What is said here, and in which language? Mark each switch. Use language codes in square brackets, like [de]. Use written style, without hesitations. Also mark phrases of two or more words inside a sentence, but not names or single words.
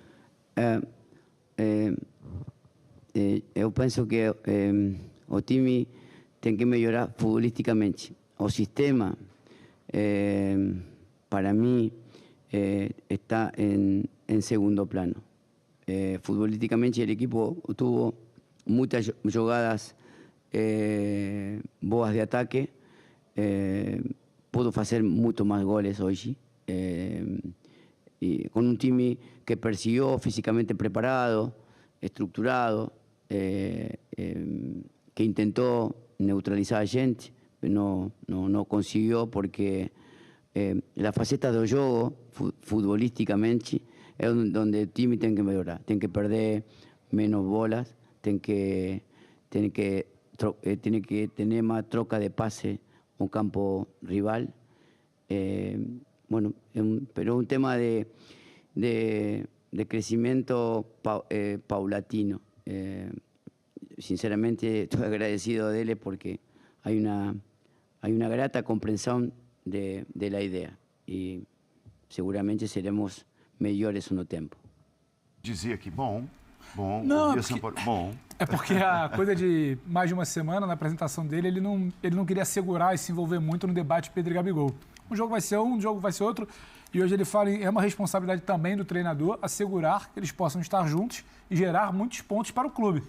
[pt] Eu penso que o time tem que melhorar futbolisticamente. O sistema, para mim, está em segundo plano. Futbolísticamente, o [es] equipo tuvo [pt] muitas jogadas boas de ataque, pudo fazer muito mais goles hoje, e com um time que persiguió fisicamente preparado, estruturado, que intentou neutralizar a gente, [es] no consiguió porque la faceta [pt] do jogo, futbolísticamente, é onde o time tem que melhorar. Tem que perder menos bolas, tem que [es] tener más [pt] troca de [es] pase un campo rival. Bueno, pero un tema de crecimiento paulatino. Sinceramente estoy agradecido de él porque hay una grata comprensión de la idea y seguramente seremos [pt] melhores no tempo. Dizia que bom. Não, é porque a coisa de mais de uma semana, na apresentação dele, ele não queria segurar e se envolver muito no debate Pedro e Gabigol. Um jogo vai ser um jogo vai ser outro. E hoje ele fala é uma responsabilidade também do treinador assegurar que eles possam estar juntos e gerar muitos pontos para o clube.